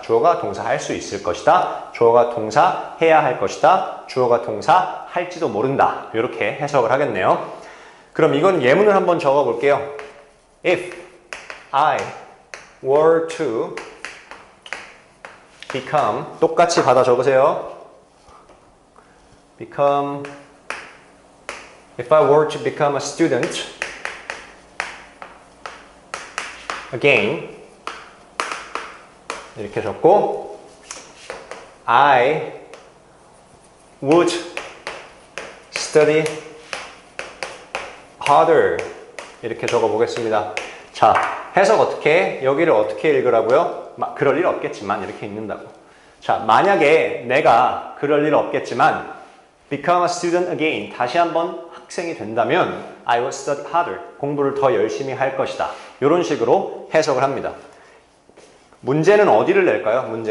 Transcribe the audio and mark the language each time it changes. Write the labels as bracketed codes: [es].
[ko] 주어가 동사 할 수 있을 것이다. 주어가 동사 해야 할 것이다. 주어가 동사 할지도 모른다. 이렇게 해석을 하겠네요. 그럼 이건 예문을 한번 적어 볼게요. [en] If I were to become [ko] 똑같이 받아 적으세요. [en] become if I were to become a student again [ko] 이렇게 적고 [en] I would study harder [ko] 이렇게 적어 보겠습니다. 자, 해석 어떻게 해? 여기를 어떻게 읽으라고요? 그럴 일 없겠지만 이렇게 읽는다고. 자, 만약에 내가 그럴 일 없겠지만 [en] become a student again [ko] 다시 한번 학생이 된다면 [en] I will study harder [ko] 공부를 더 열심히 할 것이다. 이런 식으로 해석을 합니다. 문제는 어디를 낼까요?